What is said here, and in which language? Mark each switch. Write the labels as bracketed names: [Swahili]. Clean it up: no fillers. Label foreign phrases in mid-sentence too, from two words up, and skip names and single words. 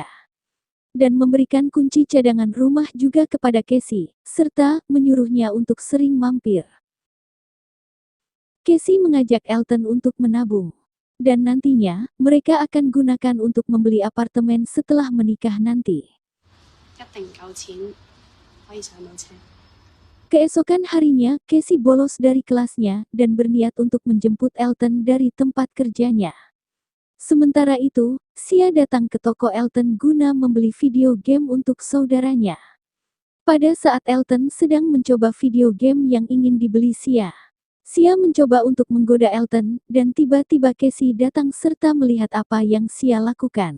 [Indonesian] Dan memberikan kunci cadangan rumah juga kepada Casey, serta menyuruhnya untuk sering mampir. Casey mengajak Elton untuk menabung. Dan nantinya, mereka akan gunakan untuk membeli apartemen setelah menikah nanti. [Cantonese] 一定夠錢可以上到車。 [Indonesian] Keesokan harinya, Casey bolos dari kelasnya dan berniat untuk menjemput Elton dari tempat kerjanya. Sementara itu, Sia datang ke toko Elton guna membeli video game untuk saudaranya. Pada saat Elton sedang mencoba video game yang ingin dibeli Sia mencoba untuk menggoda Elton, dan tiba-tiba Casey datang serta melihat apa yang Sia lakukan.